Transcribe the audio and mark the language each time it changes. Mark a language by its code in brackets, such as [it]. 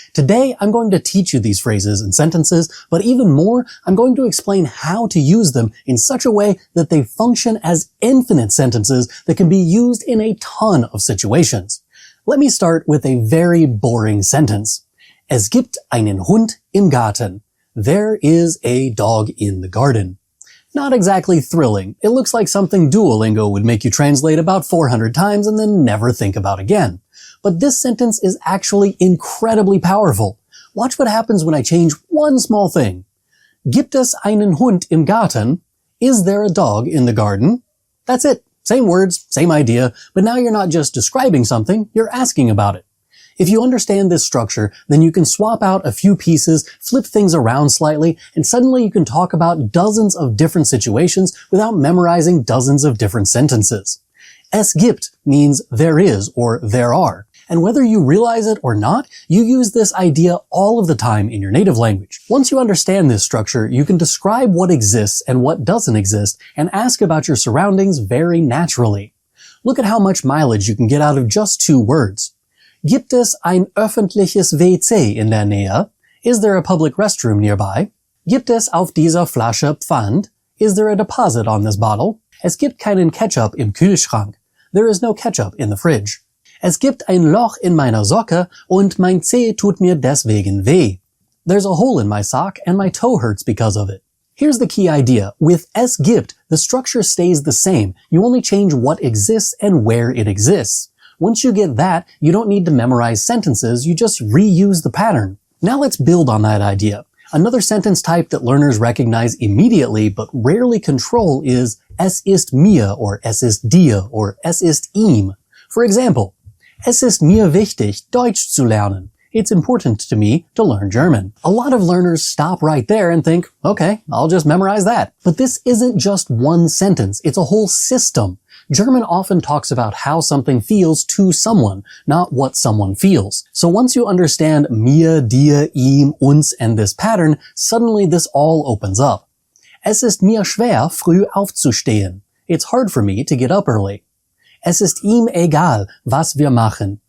[en] Today, I'm going to teach you these phrases and sentences, but even more, I'm going to explain how to use them in such a way that they function as infinite sentences that can be used in a ton of situations. Let me start with a very boring sentence. [de] Es gibt einen Hund im Garten. [en] There is a dog in the garden. Not exactly thrilling. It looks like something Duolingo would make you translate about 400 times and then never think about again. But this sentence is actually incredibly powerful. Watch what happens when I change one small thing. [de] Gibt es einen Hund im Garten? [en] Is there a dog in the garden? That's it. Same words, same idea, but now you're not just describing something, you're asking about it. If you understand this structure, then you can swap out a few pieces, flip things around slightly, and suddenly you can talk about dozens of different situations without memorizing dozens of different sentences. Es gibt means there is or there are. And whether you realize it or not, you use this idea all of the time in your native language. Once you understand this structure, you can describe what exists and what doesn't exist and ask about your surroundings very naturally. Look at how much mileage you can get out of just 2 words. [de] Gibt es ein öffentliches WC in der Nähe? [en] Is there a public restroom nearby? [de] Gibt es auf dieser Flasche Pfand? [en] Is there a deposit on this bottle? [de] Es gibt keinen Ketchup im Kühlschrank. [en] There is no ketchup in the fridge. [de] Es gibt ein Loch in meiner Socke und mein Zeh tut mir deswegen weh. [en] There's a hole in my sock and my toe hurts because of it. Here's the key idea. With es gibt, the structure stays the same. You only change what exists and where it exists. Once you get that, you don't need to memorize sentences, you just reuse the pattern. Now let's build on that idea. Another sentence type that learners recognize immediately but rarely control is es ist mir or es ist dir or es ist ihm. For example, [de] es ist mir wichtig, Deutsch zu lernen. [en] It's important to me to learn German. A lot of learners stop right there and think, okay, I'll just memorize that. But this isn't just one sentence, it's a whole system. German often talks about how something feels to someone, not what someone feels. So once you understand mir, dir, ihm, uns, and this pattern, suddenly this all opens up. [de] Es ist mir schwer, früh aufzustehen. [en] It's hard for me to get up early. [de] Es ist ihm egal, was wir machen.